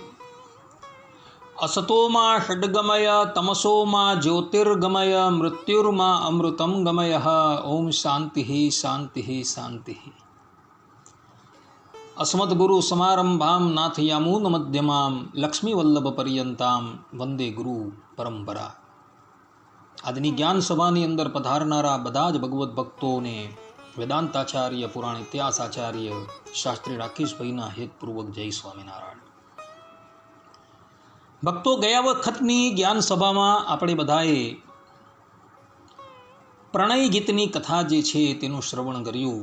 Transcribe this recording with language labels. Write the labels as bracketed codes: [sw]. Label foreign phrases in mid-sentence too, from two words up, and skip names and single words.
[sa] असतो मा षड्गमय तमसो मा ज्योतिर्गमय मृत्युर्मा अमृतं गमय। ओम शान्तिः शान्तिः शान्तिः। अस्मद्गुरु समारंभां नाथयामून मध्यमां लक्ष्मीवल्लभपर्यन्तां वंदे गुरु परंपरा। [gu] આજની જ્ઞાન સભાની અંદર પધારનારા બધા જ ભગવત ભક્તોને વેદાંતાચાર્ય પુરાણ ઇતિહાસ આચાર્ય શાસ્ત્રી રાકેશભાઈના હેતપૂર્વક જય સ્વામિનારાયણ। ભક્તો, ગયા વખતની જ્ઞાન સભામાં આપણે બધાએ પ્રણય ગીતની કથા જે છે તેનું શ્રવણ કર્યું।